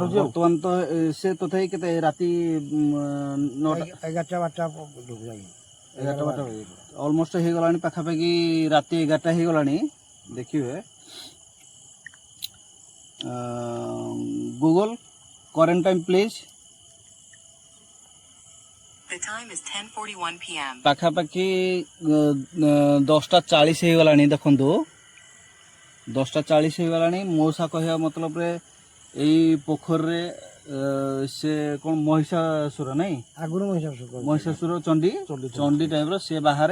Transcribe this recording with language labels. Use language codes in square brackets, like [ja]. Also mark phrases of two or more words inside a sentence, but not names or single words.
[or] ବର୍ତ୍ତମାନ ତ ସେ ତଥାପି କେତେ ରାତି 9ଟା 11-12 ଯାଇ 11ଟା ଅଲମୋଷ୍ଟ ହେଇଗଲାଣି ପାଖାପାଖି ରାତି 11ଟା ହେଇଗଲାଣି। [en] ଦେଖିବେ Google current time please. The time is 10:41 p.m. [or] ପାଖାପାଖି 10ଟା 40 ହେଇଗଲାଣି। ଦେଖନ୍ତୁ 10ଟା 40 ହେଇଗଲାଣି। ମଉସା କହିବା ମତଲବରେ ଏଇ ପୋଖରୀରେ ସେ କ'ଣ ମହିଷାସୁର ନାଇଁ? ଆଗରୁ ମହିଷାସୁର ଚଣ୍ଡୀ ଟାଇପ୍ର ସେ ବାହାରେ।